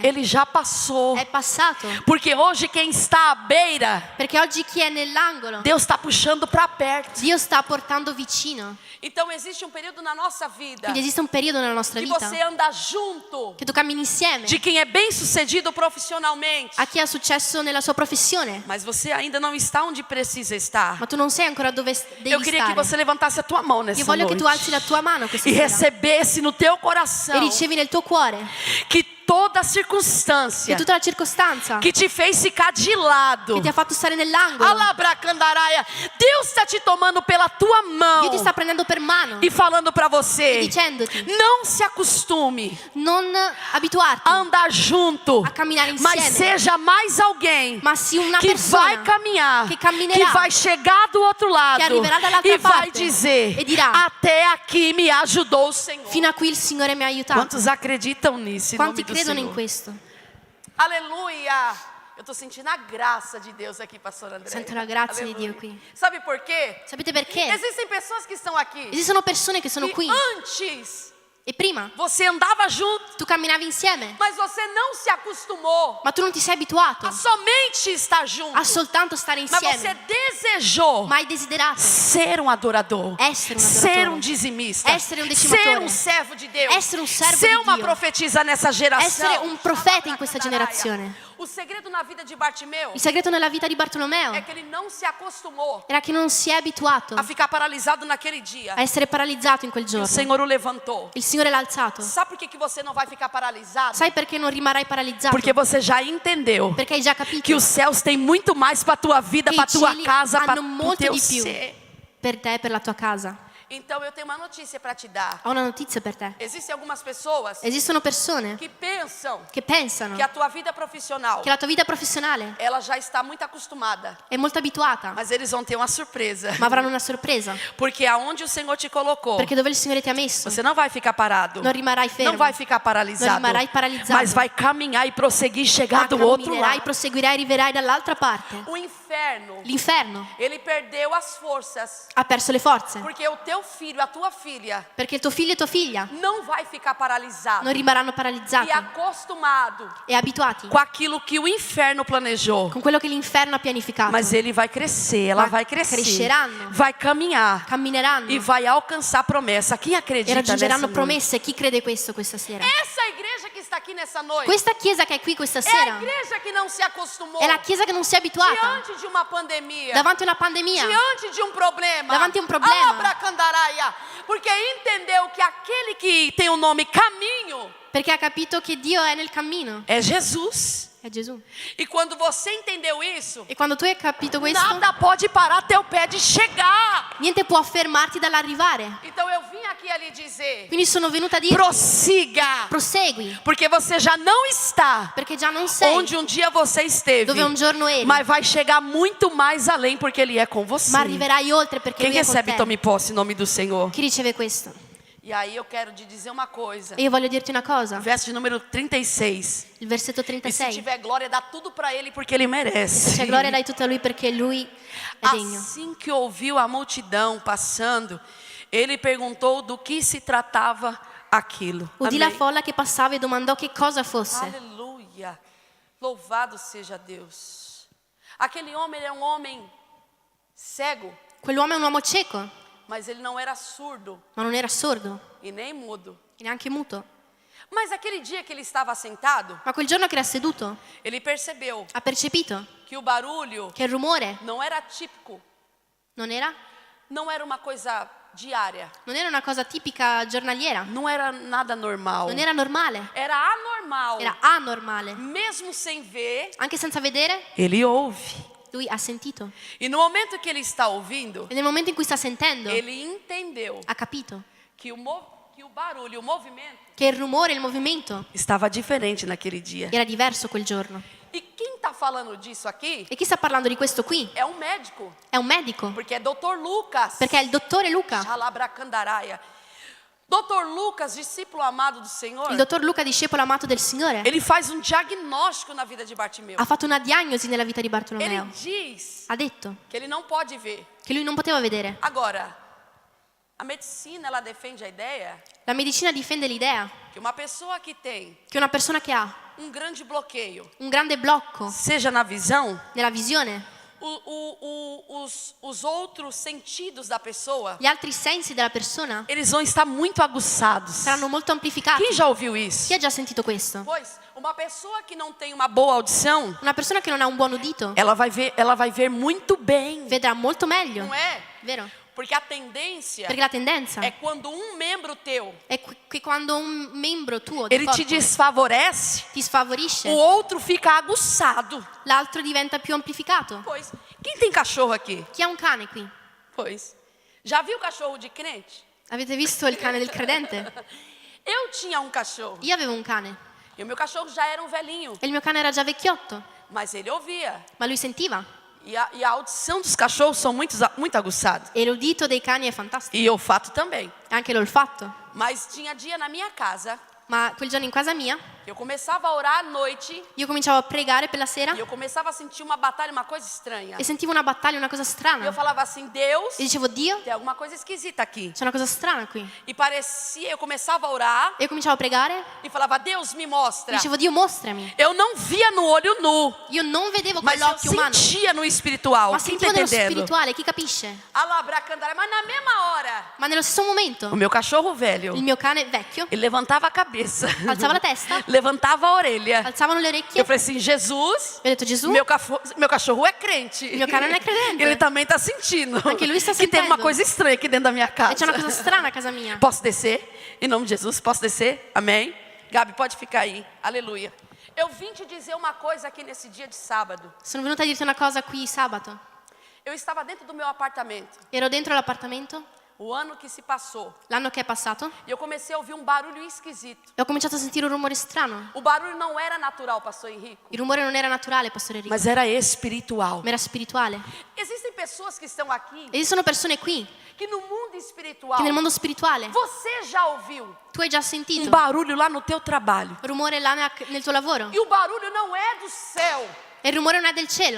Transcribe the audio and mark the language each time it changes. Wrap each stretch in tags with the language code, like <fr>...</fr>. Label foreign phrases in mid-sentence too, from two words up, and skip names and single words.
<pt>ele já passou.</pt> <it>è passato.</it> <pt>Porque hoje quem está à beira,</pt> <it>Perché oggi chi è nell'angolo,</it> <pt>Deus está puxando para perto.</pt> <it>Dio sta portando vicino.</it> <pt>Então existe um período na nossa vida</pt> <it>Quindi esiste un periodo nella nostra</it> <pt>que</pt> <it>vita</it> <pt>você anda junto</pt> <it>che tu cammini insieme</it> <pt>de quem é bem sucedido profissionalmente,</pt> <it>a chi ha successo nella sua professione,</it> <pt>mas você ainda não está onde precisa estar.</pt> <it>ma tu non sei ancora dove</it> <pt>Eu</pt> <it>devi</it> <pt>queria que</pt> <it>stare.</it> <pt>você levantasse a tua mão nessa</pt> <it>Io voglio che</it> <pt>noite</pt> <it>tu alzi la tua mano questa</it> <pt>e</pt> <it>sera</it> <pt>recebesse no teu</pt> <it>e</it> <pt>coração</pt> <it>ricevi nel tuo cuore</it> <pt>que toda a</pt> <it>che</it> <pt>circunstância</pt> <it>tutta la circostanza</it> <pt>que te fez ficar de lado.</pt> <it>che ti ha fatto stare nell'angolo, Alabracandaraia.</it> <pt>Deus está te tomando pela tua mão</pt> <it>Dio ti sta prendendo per mano</it> <pt>e falando para</pt> <it>e</it> <pt>você:</pt> <it>dicendoti</it> <pt>não se acostume</pt> <it>non abituarti</it> <pt>a andar junto,</pt> <it>a camminare</it> <pt>mas</pt> <it>insieme,</it> <pt>seja mais alguém</pt> <it>ma sii una</it> <pt>que vai</pt> <it>persona</it> <pt>caminhar,</pt> <it>che</it> <pt>que</pt> <it>camminerà,</it> <pt>vai chegar do outro lado</pt> <it>arriverà dall'altra</it> <pt>e vai</pt> <it>parte</it> <pt>dizer:</pt> <it>e dirà:</it> <pt>até aqui me ajudou o Senhor.</pt> <it>fino a qui il Signore mi ha aiutato.</it> <pt>Quantos acreditam nisso em nome</pt> <it>Quanti</it> <pt>do</pt> <it>credono in</it> <pt>Senhor?</pt> <it>questo?</it> <pt>Aleluia! Eu estou sentindo a graça de Deus aqui, pastor André.</pt> <it>Sento la grazia di Dio qui.</it> <pt>Sabe por quê?</pt> <it>Sapete perché?</it> <pt>Existem pessoas que estão aqui</pt> <it>Esistono persone che sono</it> <pt>que</pt> <it>qui</it> <pt>antes</pt> <it>e prima</it> <pt>você andava junto,</pt> <it>tu camminavi insieme,</it> <pt>mas você não se acostumou</pt> <it>ma tu non ti sei abituato</it> <pt>a somente estar junto.</pt> <it>a soltanto stare</it> <pt>Mas você</pt> <it>insieme,</it> <pt>desejou</pt> <it>ma hai desiderato</it> <pt>ser um adorador,</pt> <it>essere un</it> <pt>ser</pt> <it>adoratore,</it> <pt>um dizimista,</pt> <it>essere un decimatore,</it> <pt>ser um servo de Deus,</pt> <it>essere un servo</it> <pt>ser</pt> <it>di</it> <pt>uma</pt> <it>Dio,</it> <pt>profetisa nessa geração.</pt> <it>essere un profeta in questa generazione.</it> <pt>O segredo na vida de Bartimeu</pt> <it>Il segreto nella vita di Bartolomeo</it> <pt>é que ele não se acostumou</pt> <it>era che non si è abituato</it> <pt>a ficar paralisado naquele dia.</pt> <it>a essere paralizzato in quel</it> <pt>O</pt> <it>giorno.</it> <pt>Senhor o levantou.</pt> <it>Il Signore l'ha alzato.</it> <pt>Sabe por que você não vai ficar paralisado?</pt> <it>Sai perché non rimarrai paralizzato?</it> <pt>Porque você já entendeu</pt> <it>Perché hai già capito</it> <pt>que os céus têm muito mais para tua vida,</pt> <it>che</it> <pt>para</pt> <it>i</it> <pt>tua</pt> <it>cieli</it> <pt>casa, para</pt> <it>hanno</it> <pt>o</pt> <it>molto</it> <pt>teu</pt> <it>di più</it> <pt>ser.</pt> <it>per te e per la tua casa.</it> <pt>Então eu tenho uma notícia para te dar.</pt> <it>Ho una notizia per te.</it> <pt>Existem algumas pessoas</pt> <it>Esistono persone</it> <pt>que pensam</pt> <it>che pensano</it> <pt>que a tua vida profissional</pt> <it>che la tua vita professionale</it> <pt>ela já está muito acostumada,</pt> <it>è molto abituata,</it> <pt>mas eles vão ter uma surpresa.</pt> <it>ma avranno una sorpresa.</it> <pt>Porque aonde o Senhor te colocou,</pt> <it>Perché dove il Signore ti ha messo,</it> <pt>você não vai ficar parado.</pt> <it>non rimarrai fermo,</it> <pt>Não vai ficar paralisado,</pt> <it>non rimarrai paralizzato,</it> <pt>mas vai caminhar e prosseguir,</pt> <it>ma</it> <pt>chegar do outro</pt> <it>camminerai,</it> <pt>lado.</pt> <it>proseguirai e arriverai dall'altra parte.</it> <pt>O inferno,</pt> <it>L'inferno</it> <pt>ele perdeu as forças,</pt> <it>ha perso le forze,</it> <pt>porque o teu filho, a tua filha,</pt> <it>perché il tuo figlio e tua figlia</it> <pt>não vai ficar paralisado</pt> <it>non rimarranno</it> <pt>e</pt> <it>paralizzati</it> <pt>acostumado</pt> <it>e abituati</it> <pt>com aquilo que o inferno planejou.</pt> <it>con quello che l'inferno ha pianificato.</it> <pt>Mas ele vai crescer, ela</pt> <it>Ma</it> <pt>vai crescer,</pt> <it>cresceranno,</it> <pt>vai caminhar</pt> <it>cammineranno</it> <pt>e vai alcançar a promessa. Quem</pt> <it>e</it> <pt>acredita nessa</pt> <it>raggiungeranno</it> <pt>noite?</pt> <it>promesse. Chi crede questo questa sera?</it> <pt>Essa igreja que está aqui nessa noite</pt> <it>Questa chiesa che è qui questa</it> <pt>é a</pt> <it>sera</it> <pt>igreja que não se acostumou</pt> <it>è la chiesa che non si è abituata</it> <pt>diante de uma pandemia,</pt> <it>davanti a una pandemia,</it> <pt>diante de um problema,</pt> <it>Davanti a um problema.</it> <pt>Alabracandaraia, porque entendeu que aquele que tem o nome caminho</pt> <it>perché ha capito che Dio è nel cammino,</it> <pt>é Jesus.</pt> <it>è Gesù.</it> <pt>E quando você entendeu isso,</pt> <it>E quando tu hai capito questo,</it> <pt>nada pode parar teu pé de chegar.</pt> <it>niente può fermarti dall'arrivare.</it> <pt>Então eu vim aqui a lhe dizer:</pt> <it>Quindi sono venuta a dirti,</it> <pt>prossiga,</pt> <it>prosegui,</it> <pt>porque você já não está</pt> <it>perché già non sei</it> <pt>onde um dia você esteve,</pt> <it>dove un giorno eri,</it> <pt>mas vai chegar muito mais além porque Ele é com você.</pt> <it>ma arriverai oltre perché</it> <pt>Quem</pt> <it>Lui è con</it> <pt>recebe,</pt> <it>te.</it> <pt>tome posse em nome do Senhor.</pt> <it>Chi riceve questo?</it> <pt>E aí eu quero te dizer uma coisa.</pt> <it>E io voglio dirti una cosa,</it> <pt>Verso de número 36.</pt> <it>il versetto</it> <pt>E</pt> <it>se 36.</it> <pt>tiver glória, dá tudo para Ele porque Ele</pt> <it>Se</it> <pt>merece.</pt> <it>c'è gloria dai tutta a Lui perché Lui è degno.</it> <pt>Assim que ouviu a multidão passando, ele perguntou do que se tratava aquilo.</pt> <it>Udì la</it> <pt>Amém.</pt> <it>folla che passava e domandò che cosa fosse.</it> <pt>Aleluia. Louvado seja Deus. Aquele homem era um homem cego,</pt> <it>Quell'uomo è un uomo cieco,</it> <pt>mas ele não era surdo</pt> <it>ma non era sordo</it> <pt>e nem mudo.</pt> <it>e neanche muto.</it> <pt>Mas aquele dia que ele estava sentado,</pt> <it>Ma quel giorno che era seduto</it> <pt>ele percebeu</pt> <it>ha percepito</it> <pt>que o barulho</pt> <it>che il rumore</it> <pt>não era típico,</pt> <it>non era</it> <pt>uma coisa diária,</pt> <it>una cosa tipica giornaliera,</it> <pt>não era nada normal.</pt> <it>non era normale,</it> <pt>Era anormal.</pt> <it>era anormale.</it> <pt>Mesmo sem ver,</pt> <it>Anche senza vedere,</it> <pt>ele ouve.</pt> <it>lui ha sentito.</it> <pt>E no momento que ele está ouvindo,</pt> <it>E nel momento in cui sta sentendo,</it> <pt>ele entendeu</pt> <it>ha capito</it> <pt>que o barulho, o movimento</pt> <it>che il rumore, il movimento</it> <pt>estava diferente naquele dia.</pt> <it>era diverso quel giorno.</it> <pt>E quem está falando disso aqui</pt> <it>E chi sta parlando di questo qui?</it> <pt>é um médico,</pt> <it>È un medico,</it> <pt>porque é Dr. Lucas.</pt> <it>perché è il dottore Luca. Xalabracandaraia.</it> <pt>Dr. Lucas, discípulo amado do Senhor,</pt> <it>Il dottor Luca, discepolo amato del Signore,</it> <pt>ele faz um diagnóstico na vida de Bartimeu.</pt> <it>ha fatto una diagnosi nella vita di</it> <pt>Ele</pt> <it>Bartolomeo.</it> <pt>diz</pt> <it>Ha detto</it> <pt>que ele não pode ver.</pt> <it>che lui non poteva vedere.</it> <pt>Agora, a medicina ela defende a ideia</pt> <it>La medicina difende l'idea</it> <pt>que uma pessoa que tem</pt> <it>che una persona che ha</it> <pt>um grande bloqueio,</pt> <it>un grande blocco</it> <pt>seja na visão,</pt> <it>nella visione,</it> <pt>os outros sentidos da pessoa,</pt> <it>gli altri sensi della persona</it> <pt>eles vão estar muito aguçados.</pt> <it>saranno molto amplificati.</it> <pt>Quem já ouviu isso?</pt> <it>Chi ha già sentito questo?</it> <pt>Pois uma pessoa que não tem uma boa audição,</pt> <it>Una persona che non ha un buon udito</it> <pt>ela vai ver muito bem,</pt> <it>vedrà molto meglio,</it> <pt>não é?</pt> <it>vero?</it> <pt>Porque a tendência</pt> <it>Perché la tendenza</it> <pt>é quando um membro teu,</pt> <it>è che quando un membro tuo del</it> <pt>ele te</pt> <it>corpo</it> <pt>desfavorece,</pt> <it>ti sfavorisce,</it> <pt>o outro fica aguçado.</pt> <it>l'altro diventa più amplificato.</it> <pt>Pois, quem tem cachorro aqui?</pt> <it>Chi ha un cane qui?</it> <pt>Pois, já viu cachorro de crente?</pt> <it>Avete visto il cane del credente?</it> <pt>Eu tinha um cachorro,</pt> <it>Io avevo un cane</it> <pt>e o meu cachorro já era um velhinho,</pt> <it>e il mio cane era già vecchiotto,</it> <pt>mas ele ouvia.</pt> <it>ma lui sentiva.</it> <pt>E a audição dos cachorros são muito aguçados.</pt> <it>E l'udito dei cani è fantastico,</it> <pt>E olfato também.</pt> <it>anche l'olfatto.</it> <pt>Mas tinha dia na minha casa</pt> <it>Ma quel giorno in casa mia</it> <pt>que eu começava a orar à noite</pt> <it>io cominciavo a pregare per la sera</it> <pt>e eu começava a sentir uma batalha, uma coisa estranha.</pt> <it>e sentivo una battaglia, una cosa</it> <pt>E eu</pt> <it>strana.</it> <pt>falava assim, Deus,</pt> <it>E dicevo, Dio,</it> <pt>tem alguma coisa esquisita aqui.</pt> <it>c'è una cosa strana qui.</it> <pt>E parecia, eu começava a orar</pt> <it>E io cominciavo a pregare</it> <pt>e falava, Deus, me</pt> <it>e</it> <pt>mostra.</pt> <it>dicevo, Dio, mostrami.</it> <pt>Eu não via no olho nu,</pt> <it>Io non vedevo con</it> <pt>mas eu</pt> <it>l'occhio umano,</it> <pt>sentia no espiritual.</pt> <it>ma</it> <pt>Quem tá</pt> <it>sentivo nello</it> <pt>entendendo?</pt> <it>spirituale. Chi capisce? Alabracandara,</it> <pt>mas na mesma hora,</pt> <it>Ma nello stesso momento</it> <pt>o meu cachorro velho,</pt> <it>il mio cane vecchio</it> <pt>ele levantava a cabeça,</pt> <it>alzava la testa,</it> <pt>levantava a orelha.</pt> <it>alzavano le orecchie.</it> <pt>Eu falei assim, Jesus,</pt> <it>E ho detto, Gesù,</it> <pt>meu cachorro é crente. Meu caro não é crente. Ele também está sentindo</pt> <it>Anche lui sta</it> <pt>que tem uma</pt> <it>sentendo.</it> <pt>coisa estranha aqui dentro da minha</pt> <it>e</it> <pt>casa.</pt> <it>c'è una cosa strana a casa mia.</it> <pt>Posso descer? Em nome de Jesus, posso descer? Amém? Gabi, pode ficar aí. Aleluia. Eu vim te dizer uma coisa aqui nesse dia de sábado.</pt> <it>Sono venuta a dirti una cosa qui sabato.</it> <pt>Eu estava dentro do meu apartamento,</pt> <it>Ero dentro l'appartamento</it> <pt>o ano que se passou,</pt> <it>l'anno che è passato</it> <pt>e eu comecei a ouvir um barulho esquisito.</pt> <it>e ho cominciato a sentire un rumore strano.</it> <pt>O barulho não era natural, pastor Henrico,</pt> <it>Il rumore non era naturale, Pastore Enrico,</it> <pt>mas era espiritual.</pt> <it>ma era spirituale.</it> <pt>Existem pessoas que estão aqui</pt> <it>Esistono persone qui</it> <pt>que no mundo espiritual,</pt> <it>che nel mondo spirituale</it> <pt>você já ouviu</pt> <it>tu hai già</it> <pt>um</pt> <it>sentito</it> <pt>barulho lá no teu trabalho.</pt> <it>rumore là nel tuo lavoro.</it> <pt>E o barulho não é do céu,</pt> <it>E il rumore non è del cielo,</it>